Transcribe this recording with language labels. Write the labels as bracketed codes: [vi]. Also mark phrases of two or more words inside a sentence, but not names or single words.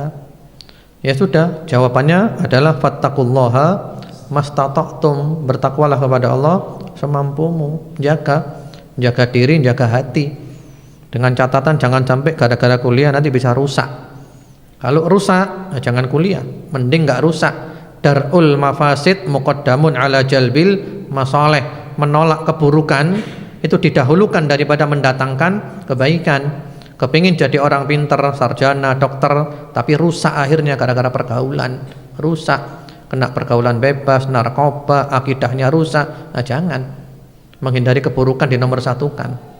[id] Ya sudah, jawabannya adalah [ar] فاتقوا الله ما استطعتم, [id] bertakwalah kepada Allah semampumu. Jaga diri, jaga hati. Dengan catatan jangan sampai gara-gara kuliah nanti bisa rusak. Kalau rusak, nah jangan kuliah, mending nggak rusak. [ar] درء المفاسد مقدم على جلب المصالح. [id] Menolak keburukan itu didahulukan daripada mendatangkan kebaikan. Kepingin jadi orang pinter, sarjana, dokter, tapi rusak akhirnya gara-gara pergaulan. Rusak, kena pergaulan bebas, narkoba, akidahnya rusak. Nah jangan, menghindari keburukan dinomor satukan.